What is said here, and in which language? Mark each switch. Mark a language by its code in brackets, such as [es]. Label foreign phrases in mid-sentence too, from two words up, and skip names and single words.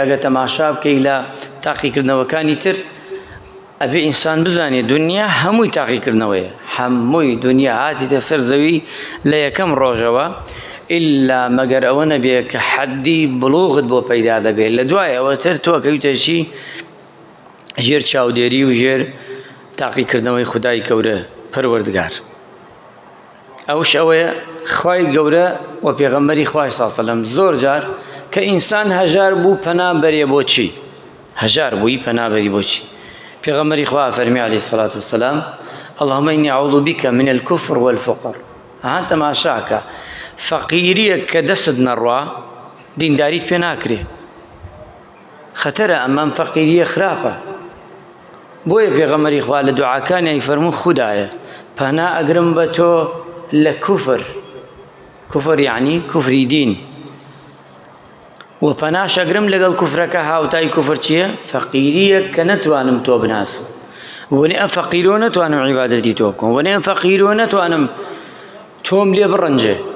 [ckb] ئەگە تەماشا بکەی لە تاقیکردنەوەکانی تر ئەبێ ئینسان بزانێ دنیا هەمووی تاقیکردنەوەیە هەمووی دنیا هاتیتە سەر زەوی لە یەکەم ڕۆژەوە ئللا مەگەر ئەوە نەبێ کە حەدی بڵوغت بۆ پەیدا دەبێت لە دوای ئەوە تر تۆ کەوتە چی ژێر چاودێری و ژێر تاقیکردنەوەی خودای گەورە پەروەردگار ئەوش ئەوەیە خوای گەورە و پێغەمبەری خوای [ar] صلی الله علیه و سلم [ckb] زۆر جار کە ئینسان هەژار بوو پەنا بەرێ بۆچی هەژار بووی پەنا بەری بۆچی پێغەمبەری خوا فەرمی [ar] عەلەیهی الصلاة والسلام اللهم إني أعوذ بك من الكفر والفقر [ckb] ها تەماشاکە فەقیریەک کە دەست نەڕوا دینداریت پێ ناکرێ خەتەرە ئەمەم فەقیریە خراپە بۆیە پێغەمبەری خوا لە دوعاکانی فەرموو خودایە پەنا ئەگرم بە تۆ لە کوفر یعنی کوفری دین و پەناش ئەگرم لەگەڵ کوفرەکە هاوتای کوفر چییە فەقیریەک کە نەتوانم تۆ بناسم وەنێ ئەم فەقیرۆ نەتوانم عیبادەتی تۆ بکەم وەنێ ئەم فەقیرۆ نەتوانم تۆم لێ بڕەنجێ